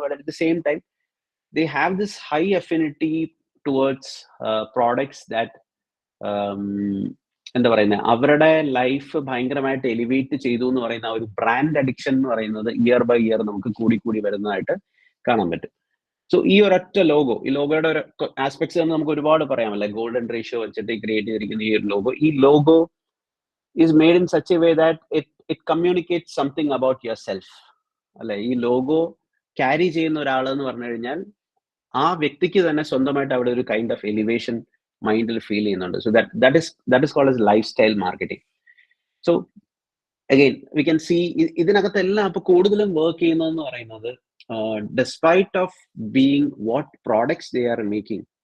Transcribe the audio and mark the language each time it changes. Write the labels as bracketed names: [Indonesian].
[English] but at the same time they have this high affinity towards products that [Malayalam] എന്താ പറയുന്നത്, അവരുടെ life ഭയങ്കരമായിട്ട് elevate ചെയ്തു എന്ന് പറയുന്ന ഒരു ബ്രാൻഡ് അഡിക്ഷൻ എന്ന് പറയുന്നത് ഇയർ ബൈ ഇയർ നമുക്ക് കൂടി വരുന്നതായിട്ട് കാണാൻ പറ്റും. സോ ഈ ഒരൊറ്റ ലോഗോ, ഈ ലോഗോയുടെ ഒരു ആസ്പെക്ട്സ് എന്ന് നമുക്ക് ഒരുപാട് പറയാമല്ലേ. ഗോൾഡൻ റേഷ്യോ വെച്ചിട്ട് ക്രിയേറ്റ് ചെയ്തിരിക്കുന്ന ഈ logo [English] is made in such a way that it communicates something about yourself. [Malayalam] അല്ലെ, ഈ ലോഗോ ക്യാരി ചെയ്യുന്ന ഒരാൾ എന്ന് പറഞ്ഞു കഴിഞ്ഞാൽ ആ വ്യക്തിക്ക് തന്നെ സ്വന്തമായിട്ട് അവിടെ ഒരു കൈൻഡ് ഓഫ് എലിവേഷൻ മൈൻഡിൽ ഫീൽ ചെയ്യുന്നുണ്ട്. [English] So that is called as life style marketing. So again we can see [Malayalam] ഇതിനകത്തെല്ലാം അപ്പൊ കൂടുതലും വർക്ക് ചെയ്യുന്നതെന്ന് പറയുന്നത് [English] Despite of being what products they are making.